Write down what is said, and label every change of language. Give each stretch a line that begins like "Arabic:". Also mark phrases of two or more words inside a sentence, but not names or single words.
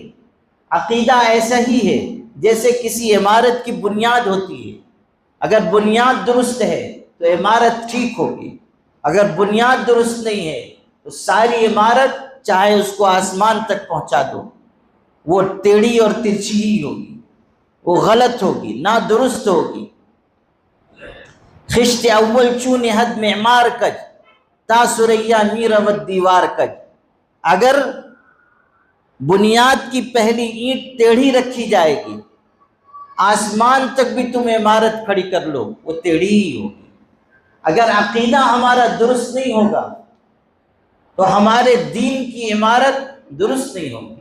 Urdu: عقیدہ ایسا ہی ہے جیسے کسی عمارت کی بنیاد ہوتی ہے، اگر بنیاد درست ہے تو عمارت ٹھیک ہوگی، اگر بنیاد درست نہیں ہے تو ساری عمارت چاہے اس کو آسمان تک پہنچا دو، وہ ٹیڑھی اور ترچھی ہی ہوگی۔ وہ غلط ہوگی، نادرست ہوگی۔
Persian: خشت اول چون حد معمار کج، تا سریا میرود دیوار کج۔
Urdu: اگر بنیاد کی پہلی اینٹ ٹیڑھی رکھی جائے گی، آسمان تک بھی تم عمارت کھڑی کر لو وہ ٹیڑھی ہی ہوگی۔ اگر عقیدہ ہمارا درست نہیں ہوگا تو ہمارے دین کی عمارت درست نہیں ہوگی۔